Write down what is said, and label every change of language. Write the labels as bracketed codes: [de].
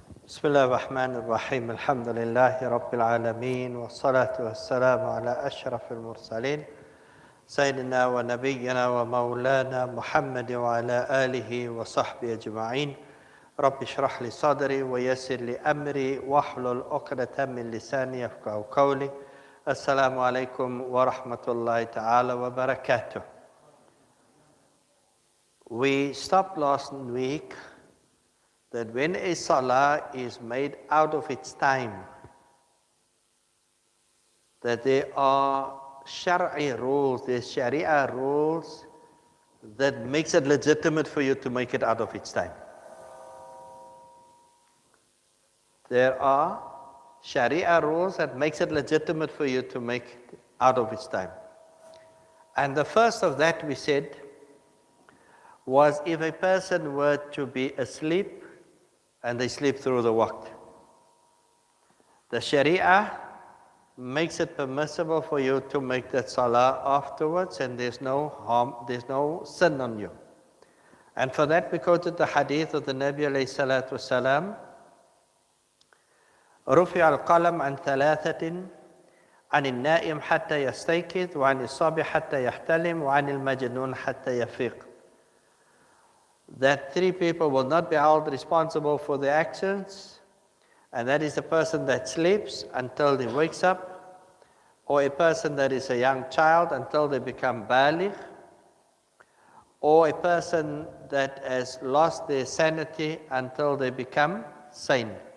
[ar] بسم الله الرحمن الرحيم الحمد لله رب العالمين والصلاة والسلام على أشرف المرسلين سيدنا ونبينا ومولانا محمد وعلى آله وصحبه أجمعين رب اشرح لي صدري ويسر لي أمري واحلل عقدة من لساني يفقهوا قولي السلام عليكم ورحمة الله تعالى وبركاته. [en] We stopped last week that when a salah is made out of its time, that there are Shaf'i rules, there's Sharia rules that makes it legitimate for you to make it out of its time. There are Sharia rules that makes it legitimate for you to make it out of its time. And the first of that we said was if a person were to be asleep and they sleep through the waqt. The Sharia makes it permissible for you to make that salah afterwards, and there's no harm, there's no sin on you. And for that we quoted the hadith of the Nabi alayhi salatu wasalam, [ar] رفع القلم عن ثلاثة عن النائم حتى يستيقظ وعن الصبي حتى يحتلم وعن المجنون حتى يفيق. [en] That three people will not be held responsible for their actions, and that is a person that sleeps until he wakes up, or a person that is a young child until they become baligh, or a person that has lost their sanity until they become sane.